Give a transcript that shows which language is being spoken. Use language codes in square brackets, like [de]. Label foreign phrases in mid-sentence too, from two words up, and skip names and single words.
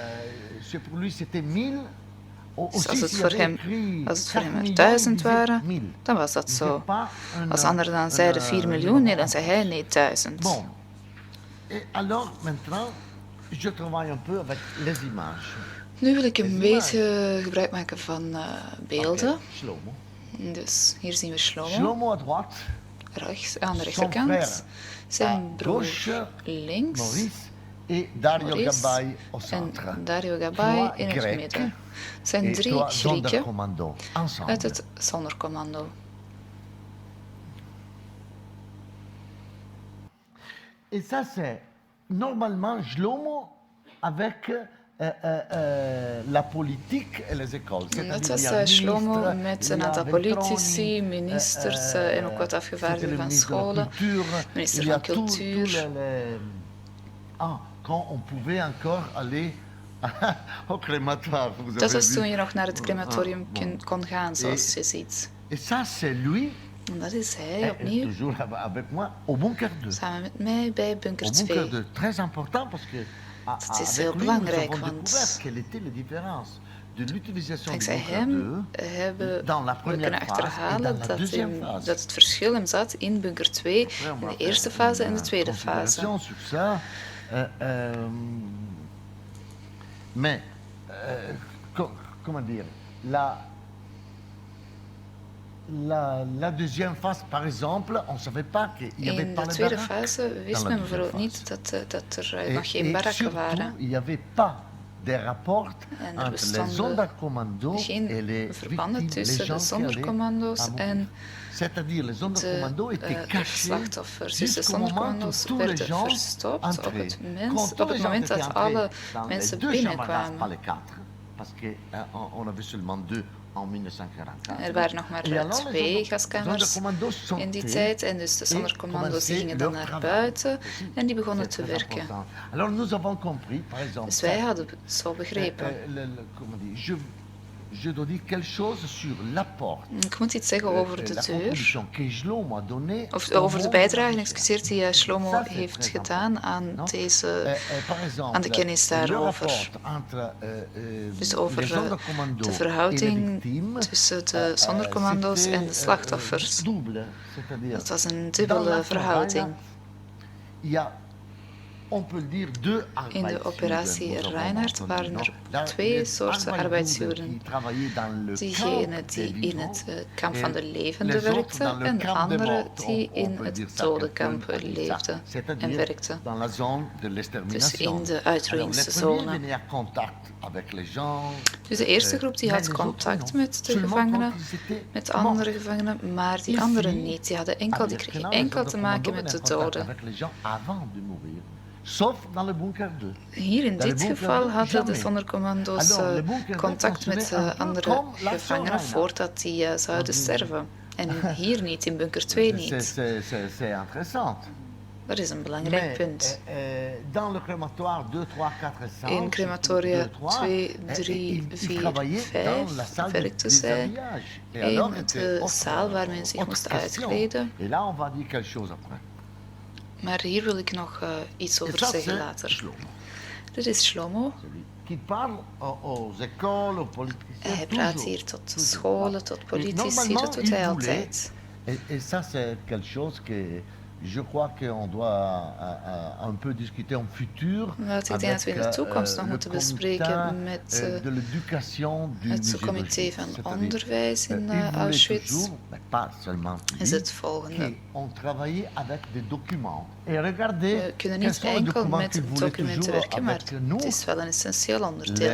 [nl] Dus als het voor hem er 1000 waren, dan was dat zo. Als anderen dan zeiden 4 miljoen, nee, dan zei hij nee, 1000. Nu wil ik een beetje gebruik maken van beelden. Dus hier zien we Shlomo. [fr] Shlomo à droite. [nl] Rechts, aan de [fr] Son [nl] rechterkant. [fr] frère [nl] Zijn broer [fr] gauche, [nl] links. [fr] Maurice et Dario [nl] Maurice [fr] Gabay au centre. [nl] en Dario Gabay [fr] Trois [nl] in het [fr] Grecs [nl] midden. Het zijn [fr] et [nl] 3 [fr] trois [nl] Grieken [fr] Sonderkommando ensemble. [nl] uit het Sonderkommando. [fr] Et ça, c'est normalement Shlomo avec la politique et les écoles. [nl] Dat was Shlomo met een aantal politici, ministers en ook wat afgevaardigden van scholen. Minister van Cultuur. [fr] Quand on pouvait encore aller au crématoire. [nl] Dat was toen je nog naar het crematorium kon gaan, zoals je ziet. [fr] Et ça, c'est lui. [nl] En dat is hij opnieuw. [fr] Toujours avec moi au bunker 2. [nl] Samen met mij bij bunker 2. [fr] Au bunker 2, très important parce que [nl] dat is heel belangrijk, want [fr] quelle était la différence de l'utilisation du [nl] dankzij [fr] bunker [nl] hem [fr] 2 [nl] hebben [fr] dans la [nl] we [fr] première [nl] kunnen [fr] phase et [nl] achterhalen [fr] dans la deuxième phase. [nl] dat het verschil hem zat in bunker 2, in de eerste fase en de tweede fase. [fr] Sur ça, mais comment dire, la deuxième phase, par exemple, on ne savait pas qu'il y avait [nl] In [fr] pas [nl] de [fr] de [nl] tweede [fr] baraques. [nl] fase wist men bijvoorbeeld niet dat er nog geen barakken waren. [fr] Il n'y avait pas des rapports [nl] En er [fr] entre les [nl] bestonden [fr] zondercommando's et [nl] geen [fr] les [nl] verbanden [fr] victimes, les [nl] tussen de [fr] gens qui allaient [nl] zondercommando's [fr] à mourir. [nl] en [fr] C'est-à-dire, les zondercommando's étaient [nl] de [fr] cachés [nl] slachtoffers. Dus de [fr] jusqu'au moment où [nl] zondercommando's [fr] tous les [nl] werden [fr] gens [nl] verstopt op [fr] entraient. [nl] op het moment dat alle mensen [fr] pas [nl] binnenkwamen. [fr] les quatre, parce qu'on avait seulement deux en 1944. [nl] Er waren nog maar [fr] Et alors, [nl] 2 gaskamers in die tijd en dus de zondercommando's die gingen dan naar buiten en die begonnen te werken. [fr] Alors nous avons compris, par exemple, [nl] Dus wij hadden zo begrepen. [fr] comment dire, je dois dire quelque chose sur l'apport. [nl] Ik moet iets zeggen over de [fr] la [nl] deur, [fr] contribution que Shlomo a donnée [nl] of [fr] au [nl] over de [fr] monde [nl] bijdrage, [fr] des [nl] excuseer, die Shlomo [fr] Ça, c'est [nl] heeft [fr] très [nl] gedaan aan [fr] non? [nl] deze, [fr] par exemple, [nl] aan de kennis [fr] le [nl] daarover. [fr] rapport entre, [nl] Dus over [fr] les zondercommando's [nl] de [fr] et les [nl] verhouding [fr] victimes, [nl] tussen de zondercommando's en de slachtoffers. [fr] double, c'est-à-dire [nl] Dat was een [fr] dans [nl] dubbele [fr] la [nl] verhouding. [fr] il y a, on peut le dire, deux [nl] In de operatie arbeidsjoden, Reinhard waren er 2 soorten arbeidsjoden. Diegene die in het kamp van de levenden werkte en de andere die in het dodenkamp leefde en werkte. Dus in de uitroeiingszone. Dus de eerste groep die had contact met de gevangenen, met andere gevangenen, maar die anderen niet. Die kregen enkel te maken met de doden. [fr] Sauf dans le bunker 2. [nl] Hier in dit geval hadden de zondercommando's contact met de andere gevangenen voordat die zouden sterven. En hier niet, in bunker 2 niet. [fr] C'est intéressant. [nl] Dat is een belangrijk punt. In crematoria 2, 3, 4, 5 werkte zij in de zaal waar men zich moest uitkleden. Maar hier wil ik nog iets over zeggen later. Dit is Shlomo. Hij praat hier tot scholen, tot politici, dat doet hij altijd. [fr] Et ça, c'est quelque chose que je crois qu'on doit un peu discuter en futur. [nl] Wat ik denk dat we in de toekomst nog moeten bespreken met het comité van onderwijs in Auschwitz. Is het volgende. We kunnen niet enkel met documenten werken, maar het is wel een essentieel onderdeel.